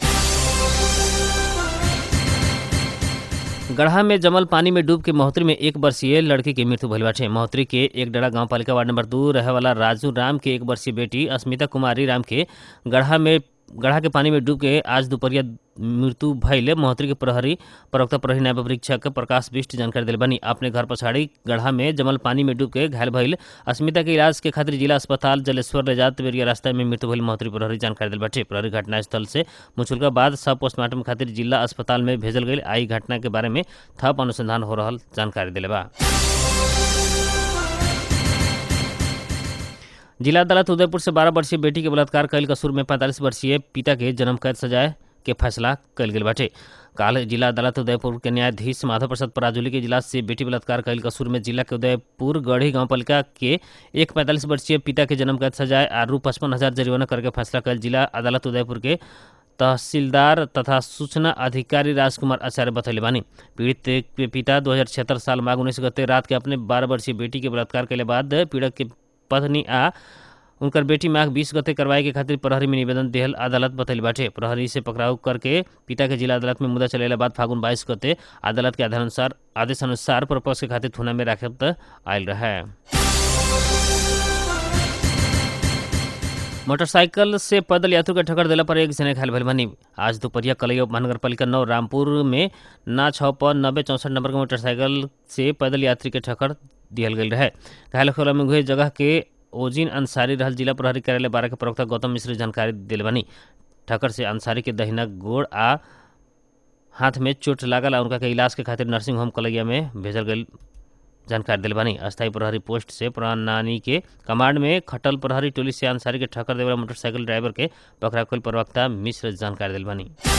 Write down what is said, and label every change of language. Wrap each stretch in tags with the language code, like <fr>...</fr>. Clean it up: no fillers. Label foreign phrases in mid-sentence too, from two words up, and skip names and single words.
<bho>गढ़ा में जमल पानी में डूब के महोत्तरी में 1 वर्षीय लड़की की मृत्यु भइल बाटे। महोत्तरी के एक डड़ा गांव पालिका वार्ड नंबर 2 रहे वाला राजू राम के 1 वर्षीय बेटी अस्मिता कुमारी राम के गढ़ा के पानी में डूब के आज दोपहरिया मृत्यु भइले महोत्तरी के प्रवक्ता प्रहरी नायब परीक्षक प्रकाश बिष्ट जानकारी दिल बनी। अपने घर पछाड़ी गढ़ा में जमल पानी में डूब के घायल भइल अस्मिता के इलाज के खातिर जिला अस्पताल जलेश्वर ले जात बेरिया रास्ता में मृत्यु भइल महोत्तरी प्रहरी जानकारी दिल बाटे। प्रहरी घटनास्थल से मुचुलका बाद सब पोस्टमार्टम खातिर जिला अस्पताल में भेजल गई। आई घटना के बारे में थप अनुसंधान हो रहल जानकारी दिले बा। जिला अदालत उदयपुर से 12 वर्षीय बेटी के बलात्कार कैल कसूर में 45 वर्षीय पिता के जन्म कैद सजाए के फैसला कैल गेल बाटे। काल जिला अदालत उदयपुर के न्यायाधीश माधव प्रसाद पराजुली के इजलास से बेटी बलात्कार कैल कसूर में जिला के उदयपुर गढ़ी गांव पालिका के एक 45 वर्षीय पिता के जन्म कैद सजाए और रु 55,000 जरिमाना करके फैसला कैल जिला अदालत उदयपुर के तहसीलदार तथा सूचना अधिकारी राजकुमार आचार्य बतैले बानी। पीड़ित के पिता 2076 साल माघ 19 गते रात के अपने 12 वर्षीय बेटी के बलात्कार कैले बाद पीड़क के पत्नी आ उनकर बेटी माघ 20 गते करवाए के खातिर प्रहरी में निवेदन देहल अदालत बतैल बाटे। प्रहरी से पकड़ाव करके पिता के जिला अदालत में मुद्दा चलेला बाद फागुन 22 गते अदालत के आदेश अनुसार पर्पस के खातिर थाना में राखत आयल रहे। मोटरसाइकिल से पैदल यात्री के ठक्कर दिला पर 1 जने घायल भइल बानी। आज दोपहरिया कलैया महानगर पालिका 9 रामपुर में ना 6 पर 9064 नंबर के मोटरसाइकिल से पैदल यात्री के ठक्कर दिहल गई रहे। घायल होखला में हुए जगह के ओजिन अंसारी रहल जिला प्रहरी कार्यालय 12 के प्रवक्ता गौतम मिश्र जानकारी दिल बानी। ठक्कर से अंसारी के दहिना गोड़ आ हाथ में चोट लागल और उनका के इलाज के खातिर नर्सिंग होम कलैया में भेजल गई जानकारी दिल बानी। अस्थायी प्रहरी पोस्ट से प्राणानी के कमांड में खटल प्रहरी टोली से अंसारी के ठक्कर देवे मोटरसाइकिल ड्राइवर के पकड़ाव कल प्रवक्ता मिश्र जानकारी दिल बानी।</bho>